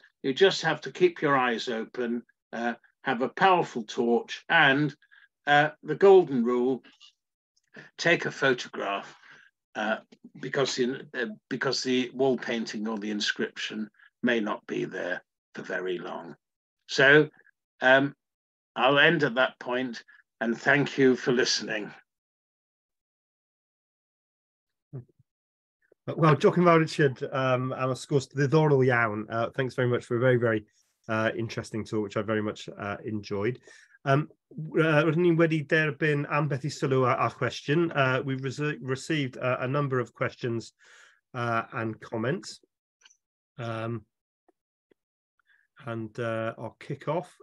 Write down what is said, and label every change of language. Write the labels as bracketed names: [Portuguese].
[English] You just have to keep your eyes open, have a powerful torch, and the golden rule: take a photograph, because the wall painting or the inscription may not be there for very long. So I'll end at that point, and thank you for listening. [Welsh] Well, diolch yn fawr Richard am y sgwrs ddiddorol iawn. [English] Thanks very much for a very, very interesting talk, which I very much enjoyed. [Welsh] Rydyn ni wedi derbyn ambell I sylw a question. [English] We've received a number of questions and comments. And I'll kick off.